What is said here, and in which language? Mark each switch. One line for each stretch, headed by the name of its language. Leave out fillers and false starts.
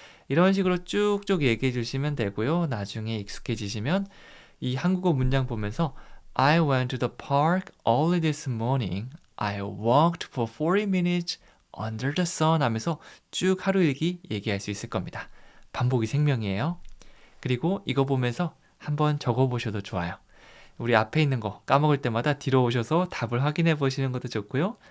Korean: 이런 식으로 쭉쭉 얘기해 주시면 되고요. 나중에 익숙해지시면 이 한국어 문장 보면서
English: I went to the park early this morning. I walked for 40 minutes under the sun
Korean: 하면서 쭉 하루 일기 얘기할 수 있을 겁니다. 반복이 생명이에요. 그리고 이거 보면서 한번 적어보셔도 좋아요. 우리 앞에 있는 거 까먹을 때마다 뒤로 오셔서 답을 확인해 보시는 것도 좋고요.